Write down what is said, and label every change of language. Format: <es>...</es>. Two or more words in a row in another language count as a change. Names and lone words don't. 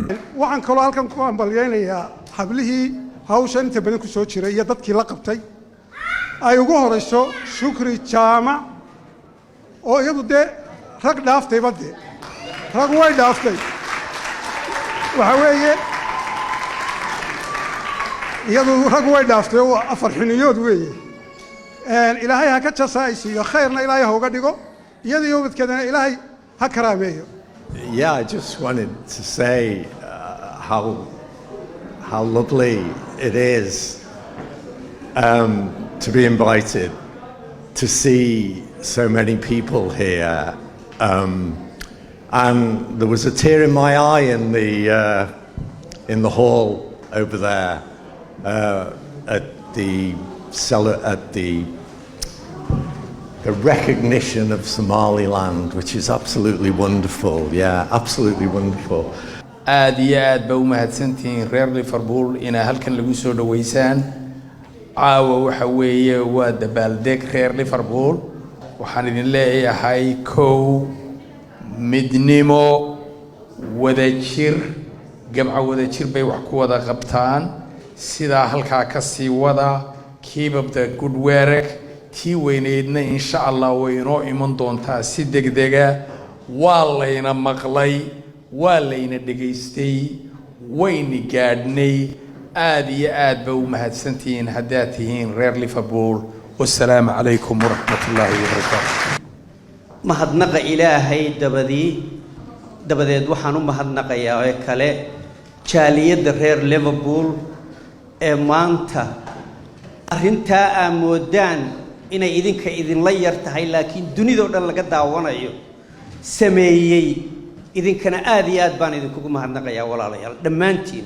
<so>waxaan kaloo halkan ku ambalyeeynaya hablihii hawshan inta badan ku soo jiray iyo dadkii la qabtay ay ugu horeyso Shukri Jaamac oo iyadu de rag dhaaftay badde rag way dhaaftay waxa weeye iyadu rag way dhaaftay oo afar xiniyood weeye ilaahay ha ka jasaaysiyo khayrna ilaahay ha uga dhigo iyadii ubadkeedana ilaahay ha karaameeyo.</so> <en>Yeah, I just wanted to say how lovely it is to be invited to see so many people here, and there was a tear in my eye in the hall over there at the recognition of Somaliland, which is absolutely wonderful. Yeah, absolutely wonderful.</en> <so>aad iyo aad ba u mahadsantihiin reer Liverpool ina halkan lagu soo dhaweysaan. caawa waxa weeye waa dabaaldeg reer Liverpool. waxaan idin leeyahay kow midnimo wadajir gamca wadajir bay wax ku wada qabtaan sida halka ka sii wada</so> <en>keep up the good work</en> <so>tii weyneedna</so> <ar>إن شاء الله</ar> <so>way inoo iman doontaa si degdega waa layna maqlay waa layna dhageystay wayna gaadhnay aad iyo aad ba u mahadsantihiin haddaad tihiin reer Liverpool.</so> <ar>والسلام عليكم ورحمة الله وبركاته.</ar> <so>mahadnaqa ilaahay dabadeed waxaan u mahadnaqayaa ee kale jaaliyadda reer Liverpool ee maanta arrinta amoodaan inay idinla yar tahay laakiin dunida oo dhan laga daawanayo sameeyay idinkana aad iyo aad baan idinkugu mahadnaqayaa walaalayaal dhammaantiin.</so>